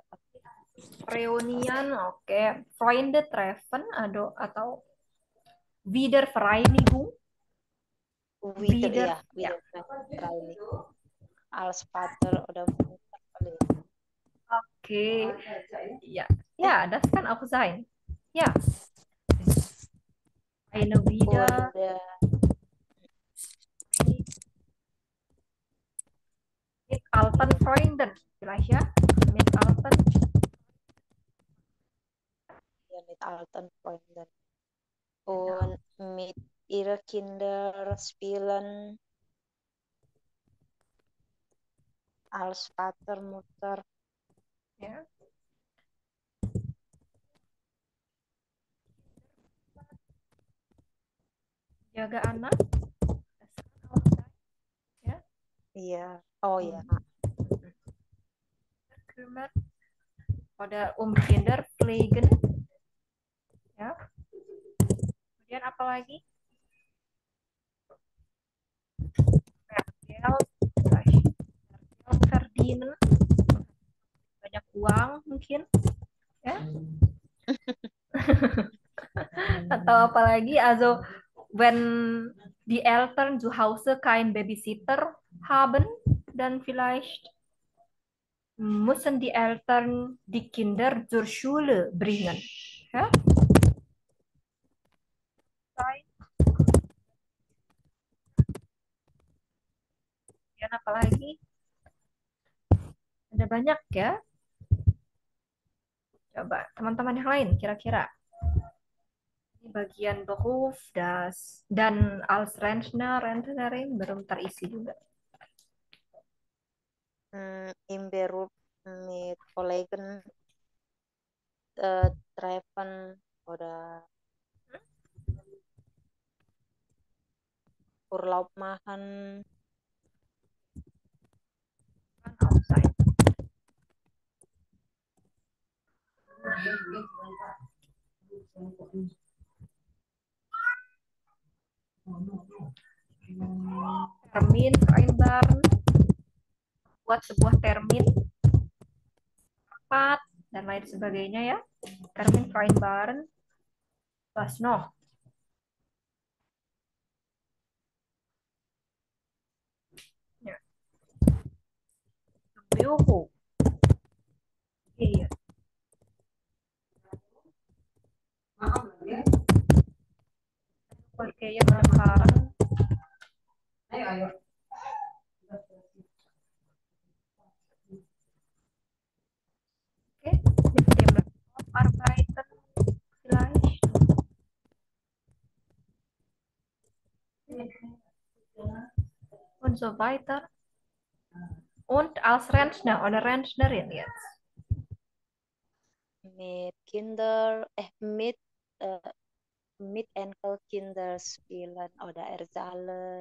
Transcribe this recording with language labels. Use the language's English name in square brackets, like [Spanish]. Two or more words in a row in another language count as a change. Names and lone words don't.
[Indonesian] reunian, oke. [German] Freunde treffen atau Wiedervereinigung, Wieder, Wieder, [Indonesian] ya, ya. [German] wieder Training. Als Vater oder Mutter kali. Oke. Ja. Ja, das kann auch sein. Ja. Eine wieder. Und Mit alten Freunden. Vielleicht ya. Mit alten. ja, mit alten Freunden. Und mit ihre Kinder spielen als Vater, Mutter. [Indonesian] Ja. Jaga anak. [German] Das kann auch sein. [Indonesian] Ya. Iya. Oh ya. [German] Kümmern. Oder Kinder pflegen. [Indonesian] Ya. Kemudian apa lagi? [German] Geld verdienen. [Indonesian] Banyak uang mungkin. Ya. Atau apa lagi? [German] Also, wenn die Eltern zu Hause kein Babysitter haben, dann vielleicht müssen die Eltern die Kinder zur Schule bringen. Ja? [Indonesian] Kemudian apa lagi? Ada banyak ya. Coba teman-teman yang lain kira-kira. Ini bagian Beruf dan [German] als Rentnerin [Indonesian] belum terisi juga. [German] Im Beruf mit Kollegen treffen oder Urlaub machen. [English] Outside. [German] Termin, vereinbaren, [Indonesian] buat sebuah termin, rapat, dan lain sebagainya ya. [German] Termin, vereinbaren, was noch? [Indonesian] Ya. [German] Büro. [Indonesian] Iya. Kayaknya bareng-bareng. [German] Oke, mit dem Laptop arbeiten vielleicht. Und so weiter. Und als Rentner oder Rentnerin jetzt. Mit Kinder, mit Enkelkinder spielen oder erzählen.